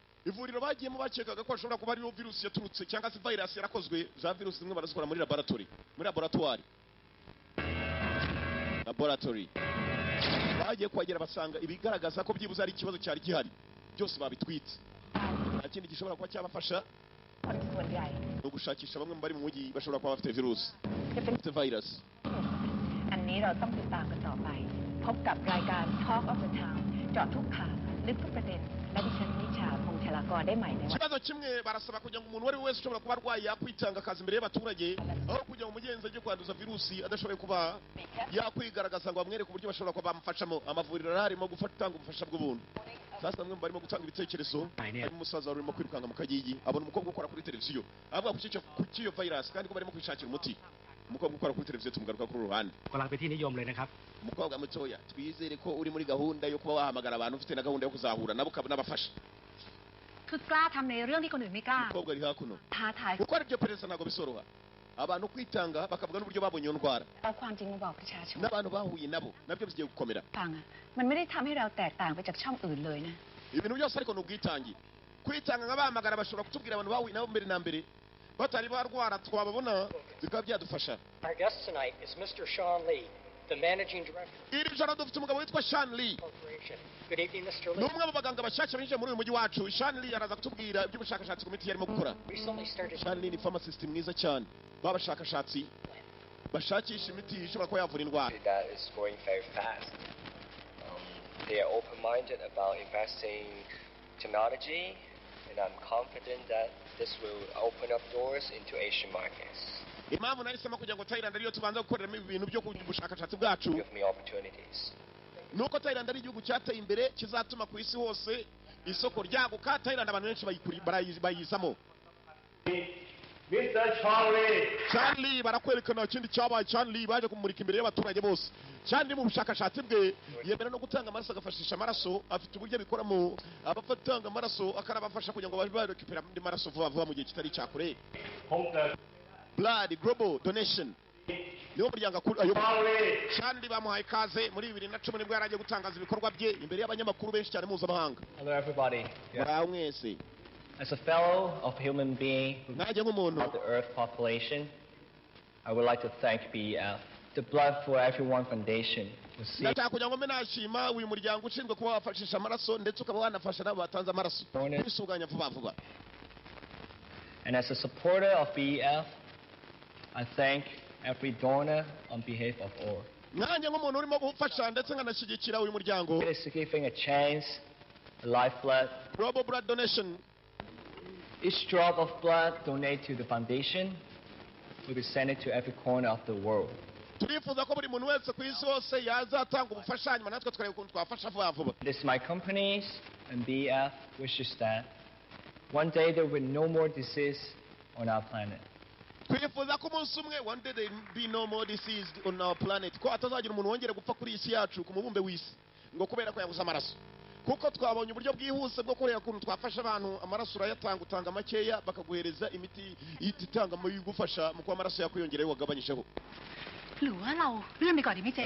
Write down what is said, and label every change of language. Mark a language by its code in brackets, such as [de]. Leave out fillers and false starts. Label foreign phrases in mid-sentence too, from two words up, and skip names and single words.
[rw] ivuriro bagiyemo bakekaga ko hashobora kuba ariyo virusi yaturutse cyangwa se virus yarakozwe za virusi zimwe barazikora muri laboratoire bagiye kuhagera basanga ibigaragaza ko byibuze ari ikibazo cyari gihari byose babitwitse nta kindi gishobora kuba cyabafasha [th] คนส่วนใหญ่ [rw] no gushakisha bamwe mu bari mu mujyi bashobora kuba bafite virusi bafite virus [th] อันนี้เราต้องติดตามกันต่อไป พบกับรายการ Talk of the Town เจาะทุกข่าวลึกทุกประเด็น และดิฉันนิชาพงษ์ชลากรได้ใหม่ในวัน [rw] ikibazo kimwe barasaba kugira ngo umuntu uwo ari we wese ushobora kuba arwaye yakwitanga akazi imbere y'abaturage aho kugira ngo umugenzi ajye kwanduza virusi adashoboye kuba yakwigaragaza ngo bamwereke uburyo bashobora kuba bamufashamo amavuriro arimo gutanga ubufasha bw'ubuntu sasa bamwe barimo gutanga ibitekerezo harimo umusaza urimo kwirukanka mu kagigi abona umukobwa ukora kuri televiziyo avuga ku cy'iyo virus kandi ko barimo kwishakira umuti umukobwa ukora kuri televiziyo tumugaruka kuri ruhande [th] กำลังเป็นที่นิยมเลยนะครับ [rw] umukobwa mutoya twizere ko uri muri gahunda yo kuba wahamagara abantu ufite na gahunda yo kuzahura nabo n'abafasha [th] คือกล้าทำในเรื่องที่คนอื่นไม่กล้า [rw] umukobwa ari hakuno [th] ท้าทาย [rw] gukora ibyo perezida ntabwo bisoroha abantu kwitanga bakavuga n'uburyo babonye iyo ndwara [th] เอาความจริงมาบอกประชาชน [rw] n'abantu bahuye nabo nabyo bigiye gukomera [th] ฟังอะมันไม่ได้ทำให้เราแตกต่างไปจากช่องอื่นเลยนะ [rw] ibintu byose ariko ni ubwitange kwitanga nk'abahamagara bashobora kutubwira abantu bahuye nabo mbere na mbere batari barwara twababona bikaba byadufasha [en] Our guest tonight is Mr. Sean Lee, the Managing Director [rw] iri joro dufite umugabo witwa Sean Lee [en] Corporation. Good evening, Mr. ni Lee. [rw] umwe mu baganga bashyashya binjiye muri uyu mujyi wacu Sean Lee araza kutubwira iby'ubushakashatsi ku miti yarimo gukora [en] Recently started [rw] Sean Lee ni pharmacist mwiza cyane b'abashakashatsi bashakisha imiti ishobora kuba yavura indwara [en] that is growing very fast. They are open-minded about investing technology, and I'm confident that this will open up doors into Asian markets, [rw] impamvu nahisemo kugira ngo Thailand ariyo tubanza gukoreramo ibintu byo kubushakashatsi bwacu [en] give me opportunities. [rw] nuko Thailand ari igihugu cyateye imbere kizatuma ku isi hose isoko ryaguka Thailand abantu benshi bayizamo [en] Mr. Charlie [rw] Charlie barakwerekana ikindi cyabaye Charlie baje kumurika imbere y'abaturage bose Charlie mu bushakashatsi bwe yemera no gutanga amaraso agafashisha amaraso afite uburyo abikoramo abafatanga amaraso akanabafasha kugira ngo babe barekipera andi maraso vuba vuba mu gihe kitari cyakure Blood Global Donation niwo muryango ayoboye Charlie bamuhaye ikaze muri 2010 nibwo yaragiye gutangaza ibikorwa bye imbere y'abanyamakuru benshi cyane mpuzamahanga [en] Hello, everybody. [rw] muraho mwese [en] As a fellow of human being [rw] nanjye nk'umuntu [en] of the Earth population, I would like to thank BEF, the Blood for Everyone Foundation, who seeks [rw] ndashaka kugira ngo mbe nashima uyu muryango ushinzwe kuba wafashisha amaraso ndetse ukaba wanafasha n'abo batanze amaraso kwisuganya vuba vuba [en] And as a supporter of BEF, I thank every donor on behalf of all. [rw] nanjye nk'umuntu urimo gufasha ndetse nkanashyigikira uyu muryango [en] It is giving a chance, a lifeblood. Global Blood Donation Each drop of blood donated to the foundation will be sent to every corner of the world. [rw] turifuza ko buri muntu wese ku isi hose yazatanga ubufasha hanyuma natwe tukareba ukuntu twafasha vuba vuba [en] It is my companies and BEF wishes that one day there will be no more disease on our planet. [rw] twifuza ko umunsi umwe [en] one day there will be no more disease on our planet [rw] ko hatazagira umuntu wongera gupfa kuri isi yacu ku mubumbe w'isi ngo kubera ko yabuze amaraso kuko twabonye uburyo bwihuse bwo kureba ukuntu twafasha abantu amaraso urayatanga utanga makeya bakaguhereza imiti itanga mu igufasha mu kuba amaraso yakwiyongereho wagabanyijeho [th] หรือว่าเราเลื่อนไปก่อนดีไหมเจ๊